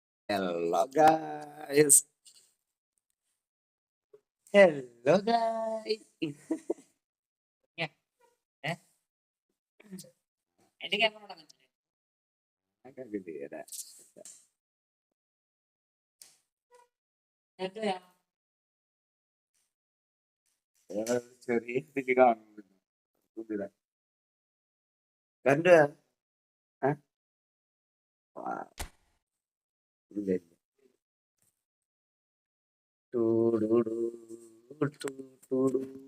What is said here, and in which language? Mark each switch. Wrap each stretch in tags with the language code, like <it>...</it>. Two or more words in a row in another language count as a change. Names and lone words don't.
<en>Hello guys. Hello guys.</en> <id>Ya, eh? Ini kan orang agak gede ya. Itu ya.</id> <ml>ചെറിയ ഇതില് കാണുന്നുണ്ട്. ഇതില്. കണ്ടോ? ഏഹ്? ഇല്ല ഇല്ല. ടൂടുടു, ടൂടുടു.</ml>